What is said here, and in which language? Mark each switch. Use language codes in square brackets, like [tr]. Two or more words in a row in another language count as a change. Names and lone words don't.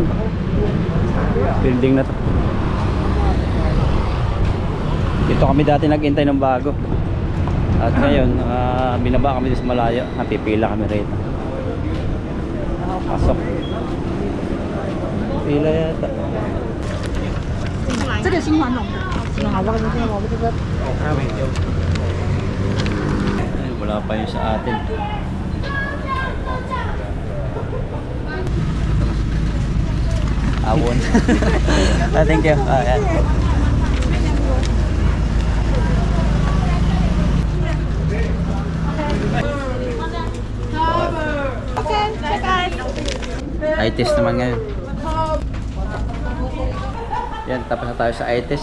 [tl] Building na to. Dito kami dati naghintay ng bago. At ngayon, binaba kami sa malayo. Napipila kami rito. Pasok. Pila yata. [zh] 这个新传统的，好，我跟你讲，我这个。 [tl] Ay, wala pa yun sa atin. Awon. [en] Thank you. [tl] Ayan. [en] Okay, bye guys. Eye test [tl] naman ngayon. Yan, tapos na tayo sa [en] eye test.